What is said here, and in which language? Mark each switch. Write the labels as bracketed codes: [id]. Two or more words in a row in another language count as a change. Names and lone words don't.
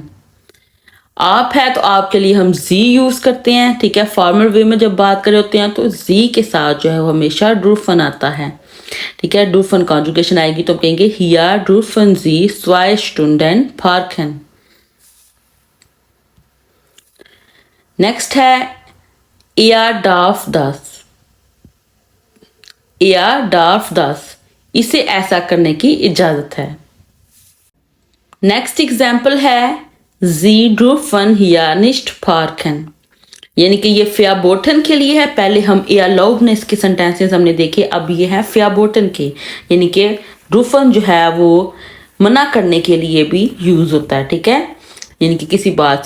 [hi] आप है तो आपके लिए हम जी यूज़ करते हैं, ठीक है। फॉर्मल वे में जब बात कर रहे होते हैं तो जी के साथ जो है वो हमेशा डुर्फन आता है, ठीक है। डुर्फन कॉन्जुगेशन आएगी तो हम कहेंगे [de] hier dürfen Sie 2 Stunden parken. [hi] नेक्स्ट है [de] er darf das, er darf das, [hi] इसे ऐसा करने की इजाज़त है। नेक्स्ट एग्जाम्पल है [de] Sie dürfen hier nicht parken, [hi] यानी कि ये फेयरबोटन के लिए है। पहले हम एयरलाउबनेस के सेंटेंसेस हमने देखे, अब ये है फेयरबोटन के, यानी कि डुर्फन जो है वो मना करने के लिए भी यूज़ होता है, ठीक है, यानी कि किसी बात से।